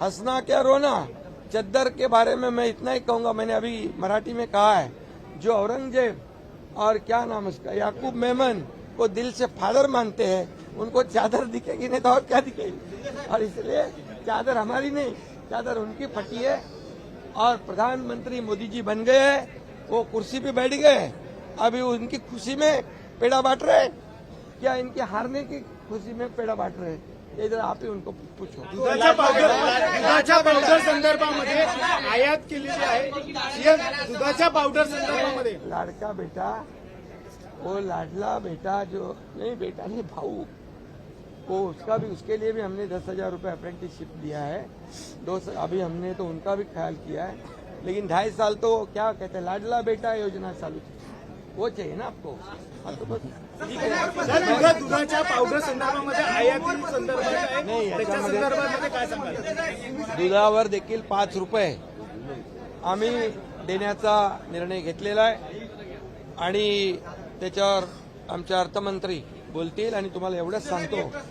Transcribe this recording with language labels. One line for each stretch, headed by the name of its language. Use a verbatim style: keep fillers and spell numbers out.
Hindi: हंसना क्या रोना। चद्दर के बारे में मैं इतना ही कहूंगा, मैंने अभी मराठी में कहा है, जो औरंगजेब और क्या नाम उसका याकूब मेमन को दिल से फादर मानते हैं, उनको चादर दिखेगी नहीं तो और क्या दिखेगी। और इसलिए चादर हमारी नहीं, चादर उनकी फटी है। और प्रधानमंत्री मोदी जी बन गए हैं, वो कुर्सी पे बैठ गए, अभी उनकी खुशी में पेड़ा बांट रहे हैं, क्या इनके हारने की खुशी में पेड़ा बांट रहे हैं? ये इधर आप ही उनको पूछो।
Marathi: दुधाच्या पावडर दुधाच्या पावडर संदर्भामध्ये आयात केलेली आहे. सीएम, दुधाच्या पावडर संदर्भामध्ये
Hindi: लाडका बेटा, वो लाडला बेटा जो नहीं, बेटा नहीं भाऊ, वो उसका भी, उसके लिए भी हमने दस हजार रूपये अप्रेंटिसशिप दिया है। दो स- अभी हमने तो उनका भी ख्याल किया है, लेकिन ढाई साल तो क्या कहते हैं लाडला बेटा योजना चालू थी, वो चाहिए ना आपको। हाँ तो बस
Marathi: सर, एवढ्या दुधाच्या पावडर संदर्भामध्ये आयाती संदर्भात आहे, त्याच्या संदर्भामध्ये काय सांगाल? दुधावर देखील पाच रुपये आम्ही देण्याचा निर्णय घेतलेला आहे आणि त्याच्यावर आमच्या अर्थमंत्री बोलतील आणि तुम्हाला एवढंच सांगतो.